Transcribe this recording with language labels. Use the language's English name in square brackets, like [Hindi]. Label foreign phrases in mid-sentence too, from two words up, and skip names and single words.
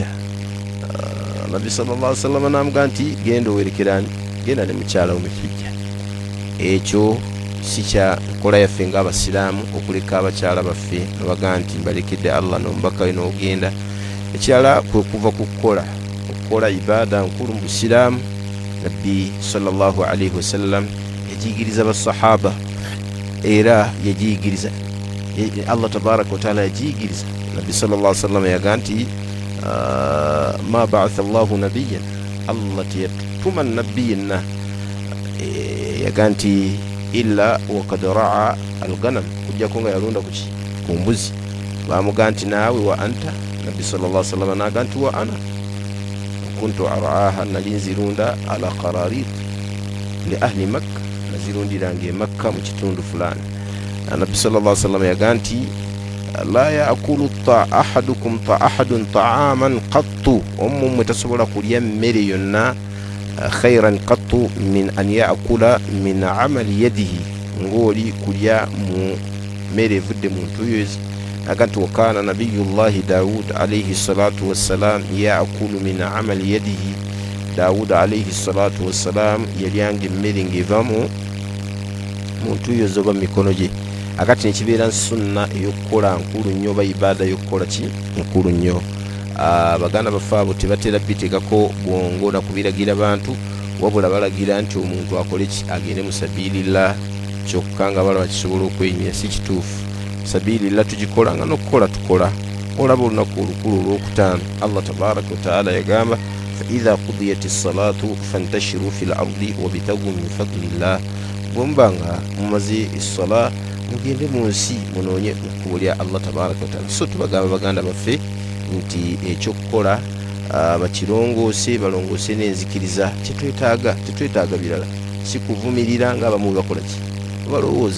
[Ganda] Nabbi [Arabic] صلى الله عليه وسلم [Ganda] n'amugaa nti genda owerekerani, genda ne mukyala wo mu hijja. Ekyo si kya nkola yaffe ng'abasiraamu okuleka abakyala baffe nobagaa nti mbalekedde Allah n'omubaka we n'ogenda. Ekyala kwe kuva ku okukola ibaada nkulu mu busiraamu. Nabbi [Arabic] صلى الله عليه وسلم [Ganda] yajigiriza basahaba era yajigiriza [Arabic] الله تبارك وتعالى [Ganda] yajigiriza. Nabbi [Arabic] صلى الله عليه وسلم [Ganda] yagaa nti [Arabic] ما بعث الله نبيا, [Ganda] Allah tiyatuma nabiyina yagaa nti [Arabic] إلا وقد رعى الغنم, [Ganda] kujjako nga yalonda ku mbuzi. Bamugaa nti naawe [Arabic] وأنت, [Ganda] Nabbi [Arabic] صلى الله عليه وسلم [Ganda] nagaa nti [Arabic] وأنا كنت أرعاها, [Ganda] nali nzirunda [Arabic] على قراريط لأهل مكة, [Ganda] nazirundiranga Makka mu kitundu fulani. Nabbi [Arabic] صلى الله عليه وسلم [Ganda] yagaa nti [Arabic] لا يأكل أحد طعاما قط, [Ganda] omumwe tasobola kulya mmere yonna [Arabic] خيرا قط من أن يأكل من عمل يده, [Ganda] ng'oli kulya mu mmere evudde mu ntuyozi. Aganti [Arabic] وكان نبي الله داود عليه الصلاة والسلام يأكل من عمل يده, داود عليه الصلاة والسلام [Ganda] yalyanga emmere ng'eva mu ntuyozi oba mikono gye. Akati nekibeera sunna ey'okukola nkulu nnyo, oba ibaada y'okukola ki nkulu nnyo. Baganda baffe abo tebatera bitegako bwongo na kubiragira bantu, wabula balagira nti omuntu akole ki, agende mu sabilillah kyokka nga balaba kisobola okwenyira. Si kituufu. Sabilillah tugikola nga n'okukola tukola. Olaba olunaku olukulu olwokutaano [Arabic] الله تبارك وتعالى [Ganda] yagamba [Arabic] فإذا قضيت الصلاة فانتشروا في الأرض وابتغوا من فضل الله, [Ganda] bwemba nga mumaze essala mugende mu nsi munoonye ekkubo lya [Arabic] الله تبارك وتعالى. [Ganda] So tubagamba baganda baffe nti ekyokukola bakirongoose, balongoose n'enzikiriza. Tetwetaaga birala, si kuvumirira ng'abamu bakola ki balowooza.